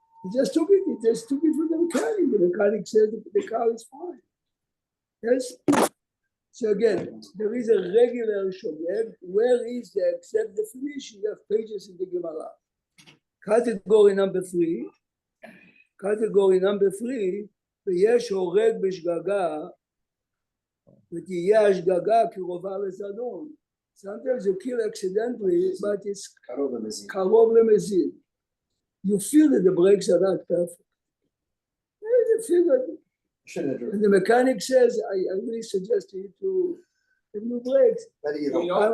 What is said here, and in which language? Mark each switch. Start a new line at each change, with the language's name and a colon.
English: He just took it from the mechanic. The mechanic says the car is fine. Yes? So again, there is a regular shogeg. Where is the exact definition? You have pages in the Gemara. Category number 3 category number 3,
Hebrew: ויש הורג בשגגה, ותהיה השגגה קרובה לזדון.
English: Sometimes you kill accidentally, but it's
Hebrew: קרוב למזיד.
English: You feel that the brakes are not perfect. You feel that. And the mechanic says, I really suggest you to have new brakes. Better you don't.